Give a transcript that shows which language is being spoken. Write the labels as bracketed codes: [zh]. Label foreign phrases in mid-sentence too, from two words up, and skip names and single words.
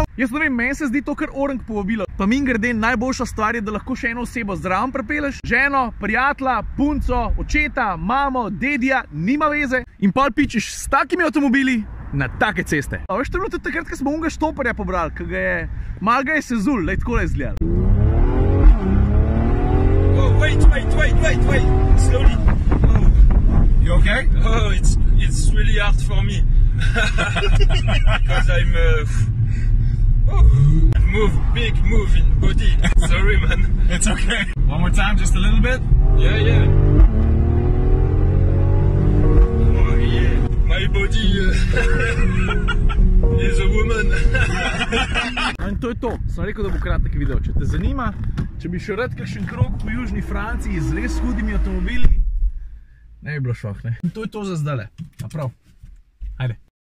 [sl] Jaz ne vem, meni se zdi to kar orang povabilo. Pa mimogrede, najboljša stvar je, da lahko še eno osebo zraven pripeleš. Ženo, prijatelja, punco, očeta, mamo, dedija, nima veze. In pol pičiš s takimi avtomobili na take ceste. A veš, to je bilo tudi takrat, ko smo unga štoparja pobrali, ko ga je, mal ga je sezul, lej takole izgledal. [en] Wait, slowly. Oh. You okay? Oh, it's really hard for me. Because I'm big move in body. Sorry, man. It's okay. One more time, just a little bit. Yeah. Oh, yeah. My body is a woman. [sl] In to je to. Sem rekel, da bo kratek video. Če te zanima, če bi šel rad kakšen krog po Južni Franciji z res hudimi avtomobili, ne bi bilo šoh, ne? In to je to za zdajle. Prav. Ajde.